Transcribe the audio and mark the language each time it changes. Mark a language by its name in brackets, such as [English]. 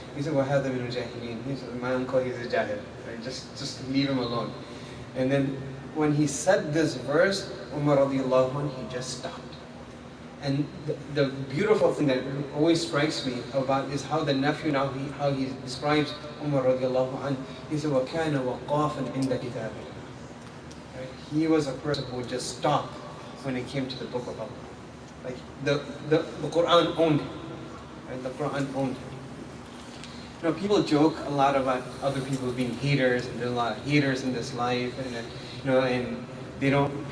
[English] He said, [Arabic] wahadha min al-jahilin. [English] He said, my uncle, he's a jahil. Right? Just leave him alone. And then when he said this verse, Umar radiallahu anhu, he just stopped. And the beautiful thing that always strikes me about is how the nephew now, how he describes Umar radiallahu anh. He said, [Arabic] وَكَانَ وَقَافًا عِنْدَ كِتَابِ اللَّهِ. [English] Right? He was a person who would just stop when it came to the book of Allah. Like the Quran owned him. Right? The Quran owned him. You know, people joke a lot about other people being haters, and there are a lot of haters in this life, and you know, and they don't.